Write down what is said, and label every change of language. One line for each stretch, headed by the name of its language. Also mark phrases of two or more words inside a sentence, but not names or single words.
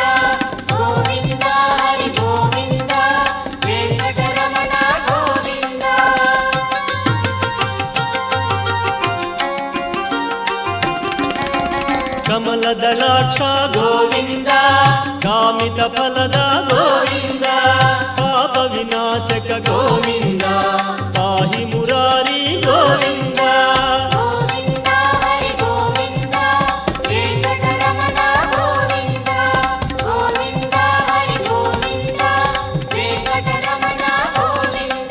Telugu: గోవింద హరి గోవింద, వెంకటరమణ గోవింద. కమలదళాక్ష గోవింద,
Kannada: గా ಕಾಮಿತ ಫಲದ ಗೋವಿಂದ ಪಾಪ ವಿನಾಶಕ ಗೋವಿಂದ ಪಾಹಿ ಮುರಾರಿ ಗೋವಿಂದ ಗೋವಿಂದ ಹರಿ ಗೋವಿಂದ ವೆಂಕಟರಮಣ ಗೋವಿಂದ ಗೋವಿಂದ ಹರಿ ಗೋವಿಂದ ವೆಂಕಟರಮಣ ಗೋವಿಂದ